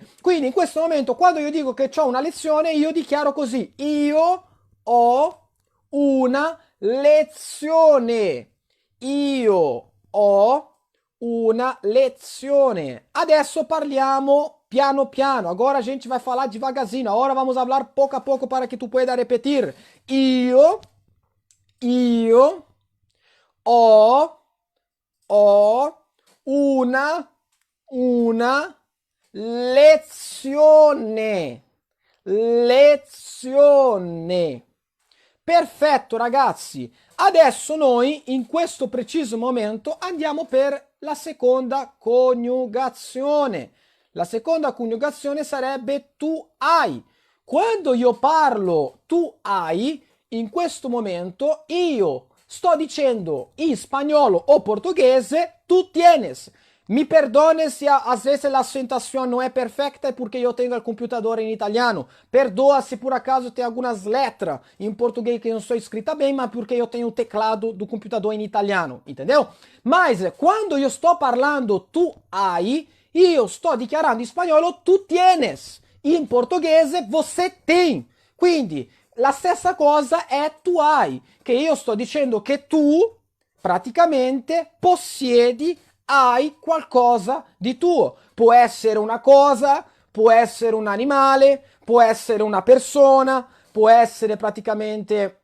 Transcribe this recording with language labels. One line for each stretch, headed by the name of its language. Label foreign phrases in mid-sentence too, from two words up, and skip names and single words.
Italian: Quindi in questo momento quando io dico che ho una lezione, io dichiaro così: io ho una lezione. Io ho una lezione. Adesso parliamo piano piano.
Portuguese: Agora a gente vai falar devagarzinho. Agora vamos falar pouco a pouco para que
Spanish: tu pueda
Portuguese: repetir.
Italian: Io ho, ho una lezione. Lezione. Perfetto ragazzi, adesso noi in questo preciso momento andiamo per la seconda coniugazione. La seconda coniugazione sarebbe tu hai. Quando io parlo tu hai, in questo momento io sto dicendo in spagnolo o portoghese
Spanish: tu tienes.
Portuguese: Mi perdone se às vezes a acentuação não é perfeita, é porque eu tenho o computador em italiano. Perdoa se por acaso tem algumas letras em português que não são escritas bem, mas porque eu tenho o teclado do computador em italiano, entendeu? Mas quando eu estou falando
Italian: tu hai,
Portuguese: eu estou dichiarando em espanhol
Spanish: tu tienes.
Italian: In portoghese
Portuguese: você tem.
Italian: Quindi la stessa cosa è tu hai, che io sto dicendo che tu praticamente possiedi, hai qualcosa di tuo. Può essere una cosa, può essere un animale, può essere una persona, può essere praticamente...